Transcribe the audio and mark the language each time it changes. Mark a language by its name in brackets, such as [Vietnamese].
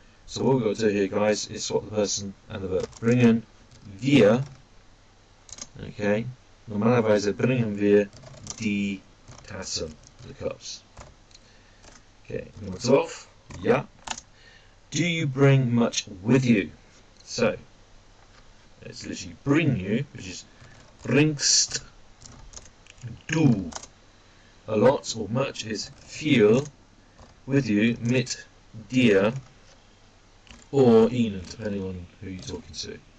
[English] So what we've got to do here, guys, is swap the person and the verb. [German] Bringen wir. Okay, Normalerweise bringen wir die Tassen, [English] the cups. Okay, number 12. Yeah. Do you bring much with you? So it's literally bring you, which is [German] bringst. Du. [English] A lot or much is viel. With you, [German] mit dir, [English] or ihnen, depending on who you're talking to.